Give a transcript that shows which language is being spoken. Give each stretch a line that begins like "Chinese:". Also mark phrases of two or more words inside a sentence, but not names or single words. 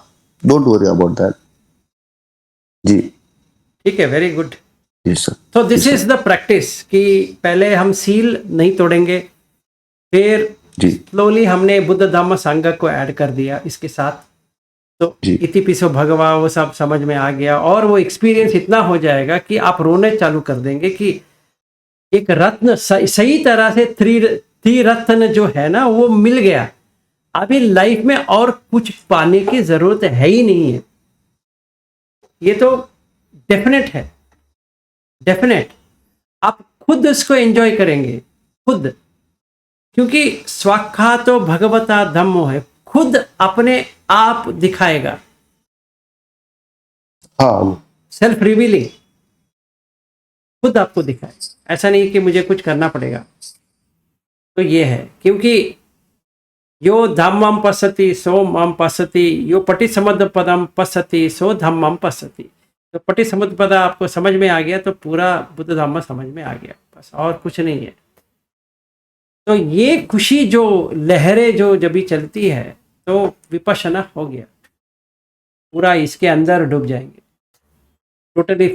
English: Don't worry about that. जी
Hindi: ठीक है,
English: very good.
Hindi: जी सर। तो
English: this is the practice
Hindi: कि पहले हम सील नहीं तोड़ेंगे, फिर जी स्लोली हमने बुद्ध धम्म संघ को ऐड कर दिया इसके साथ, तो जी
Pali: इति पिसो भगवा
Hindi: वो सब समझ में आ गया, और वो एक्सपीरियंस इतना हो जाएगा कि आप रोने चालू कर देंगे कि एक रत्न सही तरह से त्रिरत्न जो है ना वो मिल गया। अभी लाइफ में और कुछ पाने की जरूरत है ही नहीं है। ये तो डेफिनेट है, डेफिनेट। आप खुद इसको एंजॉय करेंगे, खुद, क्योंकि
Pali: स्वाखा तो भगवता धम्मो
Hindi: है, खुद अपने आप दिखाएगा, हाँ
English: self revealing,
Hindi: खुद आपको दिखाएगा। ऐसा नहीं कि मुझे कुछ करना पड़ेगा। तो ये है, क्योंकि
Pali: यो धम्मम पश्यति सो मम पश्यति, यो पटिसमुद्ध पदम पश्यति सो धम्मम पश्यति।
Hindi: तो पटिसमुद्ध पद आपको समझ में आ गया तो पूरा बुद्ध धम्म समझ में आ गया, बस और कुछ नहीं है। तो ये खुशी जो लहरें जो जब भी चलती है तो विपश्यना हो गया, पूरा इसके अंदर डूब जाएंगे टोटली।